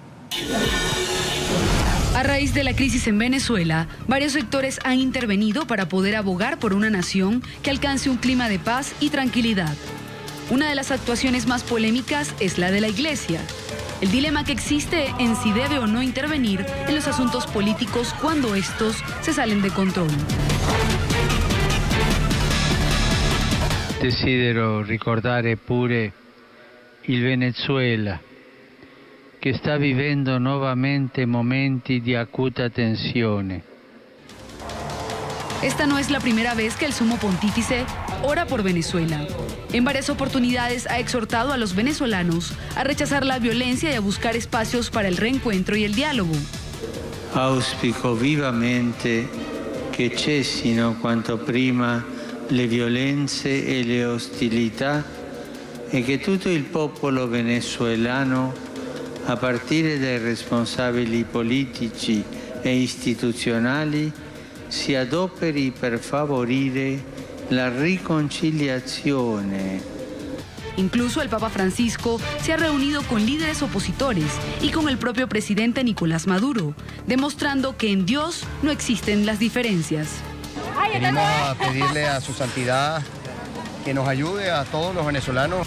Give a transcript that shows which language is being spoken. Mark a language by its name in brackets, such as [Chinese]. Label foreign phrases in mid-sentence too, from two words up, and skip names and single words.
[Spanish] A raíz de la crisis en Venezuela, varios sectores han intervenido para poder abogar por una nación que alcance un clima de paz y tranquilidad. Una de las actuaciones más polémicas es la de la Iglesia. El dilema que existe en si debe o no intervenir en los asuntos políticos cuando estos se salen de control. [Italian] Desidero ricordare pure il Venezuela, che sta vivendo nuovamente momenti di acuta tensione. [Spanish] Esta no es la primera vez que el sumo pontífice ora por Venezuela. En varias oportunidades ha exhortado a los venezolanos a rechazar la violencia y a buscar espacios para el reencuentro y el diálogo. [Italian] Auspico vivamente che cessino quanto prima le violenze e le ostilità e che tutto il popolo venezuelano, a partire dai responsabili politici e istituzionali, si adoperi per favorire la riconciliazione. [Spanish] Incluso el Papa Francisco se ha reunido con líderes opositores y con el propio presidente Nicolás Maduro, demostrando que en Dios no existen las diferencias. Venimos a pedirle a su santidad que nos ayude a todos los venezolanos.